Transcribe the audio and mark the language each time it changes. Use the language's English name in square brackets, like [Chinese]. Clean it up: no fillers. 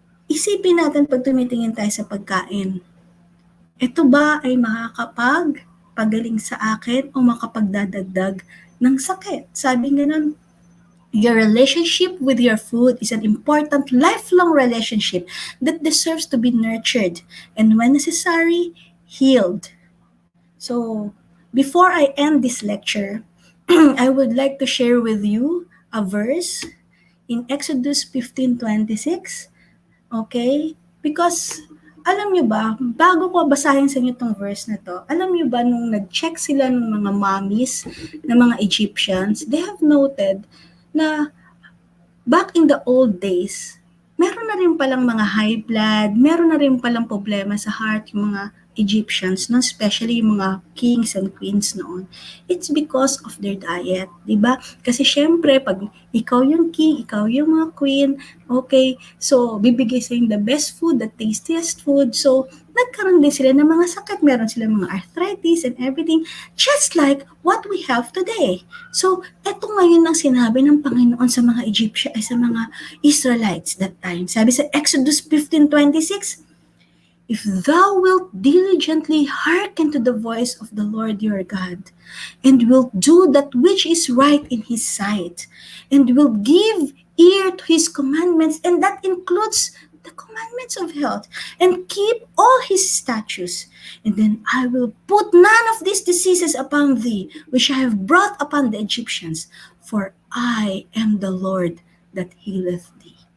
[Filipino] Isipin natin pag tumitingin tayo sa pagkain. Ito ba ay makakapagpagaling sa akin o makapagdadagdag ng sakit? Sabi nga nun, [English] your relationship with your food is an important lifelong relationship that deserves to be nurtured and when necessary, healed. So, before I end this lecture, I would like to share with you a verse in Exodus 15:26. Okay? [Filipino] Because, alam nyo ba, bago ko basahin sa inyo itong verse na to, alam nyo ba nung nag-check sila ng mga mommies, ng mga Egyptians, [English] they have noted [Filipino] na [English] back in the old days, [Filipino] meron na rin palang mga high blood, meron na rin palang problema sa heart yung mga Egyptians, no? [English] Especially yung mga kings and queens noon. It's because of their diet, di ba? [Filipino] Kasi syempre, pag ikaw yung king, ikaw yung mga queen, okay, so bibigay sa yung [English] the best food, the tastiest food, [Filipino] so nagkaroon din sila ng mga sakit, meron sila mga arthritis and everything, [English] just like what we have today. [Filipino] So, eto ngayon ang sinabi ng Panginoon sa mga Egyptian, ay sa mga Israelites that time. [English] Sabi sa Exodus 15:26, if thou wilt diligently hearken to the voice of the Lord your God, and wilt do that which is right in his sight, and wilt give ear to his commandments, and that includes the commandments of health, and keep all his statutes, and then I will put none of these diseases upon thee, which I have brought upon the Egyptians, for I am the Lord that healeth thee.